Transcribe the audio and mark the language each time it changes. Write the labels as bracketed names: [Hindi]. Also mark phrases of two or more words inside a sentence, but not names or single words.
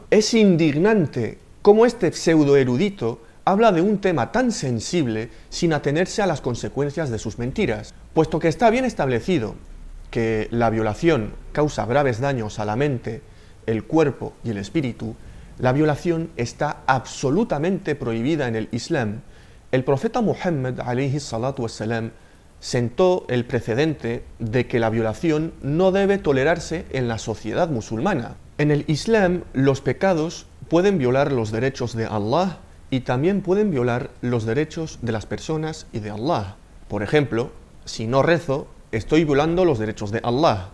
[Spanish] Es indignante cómo este pseudo erudito habla de un tema tan sensible sin atenerse a las consecuencias de sus mentiras, puesto que está bien establecido que la violación causa graves daños a la mente, el cuerpo y el espíritu. La violación está absolutamente prohibida en el Islam. El profeta Muhammad [Arabic] عليه الصلاة والسلام [Spanish] sentó el precedente de que la violación no debe tolerarse en la sociedad musulmana. En el Islam, los pecados pueden violar los derechos de Allah y también pueden violar los derechos de las personas y de Allah. Por ejemplo, si no rezo, estoy violando los derechos de Allah.